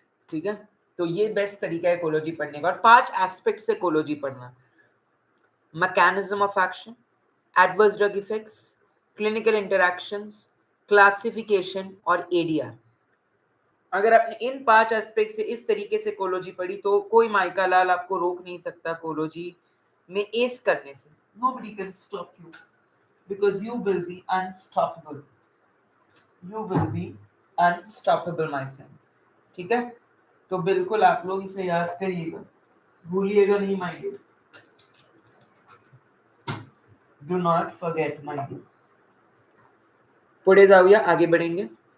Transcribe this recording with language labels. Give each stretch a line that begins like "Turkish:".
Hindi: ठीक है, तो ये बेस्ट तरीका है कोलॉजी पढ़ने का. और 5 एस्पेक्ट से कोलॉजी पढ़ना: mechanism of action, adverse drug effects, clinical interactions, classification और एडीआर. अगर आपने इन 5 एस्पेक्ट से इस तरीके से कोलॉजी पढ़ी तो कोई माइका लाल आपको रोक नहीं सकता कोलॉजी में एस करने से.
English: Nobody can stop you because you will be unstoppable. You will be unstoppable, my friend.
Hindi: ठीक है, तो बिल्कुल आप लोग इसे याद करिएगा, भूलिएगा नहीं
English: My dear. Do not forget my book.
Marathi: पुढे जाऊया,
Hindi: आगे बढ़ेंगे।